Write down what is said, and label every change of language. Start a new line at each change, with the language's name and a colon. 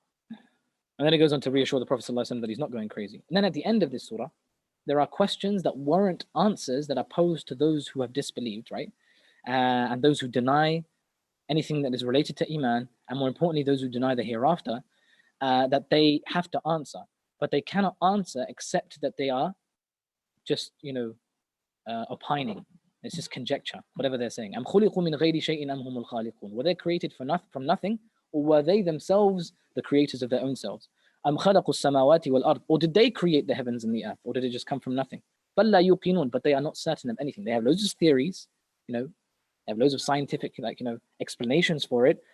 English: And then it goes on to reassure the Prophet ﷺ that he's not going crazy. And then at the end of this surah, there are questions that warrant answers that are posed to those who have disbelieved, right? And those who deny anything that is related to Iman, and more importantly, those who deny the hereafter, that they have to answer. But they cannot answer except that they are just, opining. It's just conjecture, whatever they're saying.
Arabic: أَمْ خُلِقُوا مِنْ غَيْرِ شَيْءٍ أَمْ هُمُ الْخَالِقُونَ.
English: Were they created from nothing? Or were they themselves the creators of their own selves?
Arabic: أَمْ خَلَقُوا السَّمَاوَاتِ وَالْأَرْضِ.
English: Or did they create the heavens and the earth? Or did it just come from nothing?
Arabic: بَلْ لَا يُوقِنُونَ.
English: But they are not certain of anything. They have loads of theories, they have loads of scientific, explanations for it.